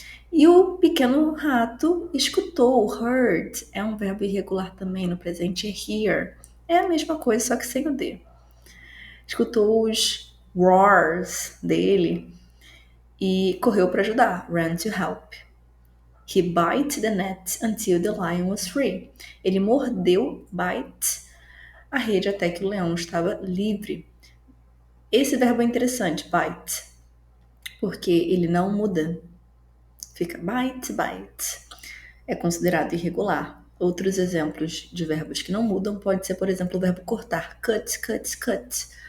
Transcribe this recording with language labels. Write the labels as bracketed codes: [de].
[pt] E o pequeno rato escutou, heard, é um verbo irregular também no presente, hear. É a mesma coisa, só que sem o D. Escutou os roars dele e correu para ajudar, ran to help. [en] He bit the net until the lion was free. [pt] Ele mordeu, bite, a rede até que o leão estava livre. Esse verbo é interessante, bite, porque ele não muda. Fica bite, bite. É considerado irregular. Outros exemplos de verbos que não mudam pode ser, por exemplo, o verbo cortar, cut, cut, cut.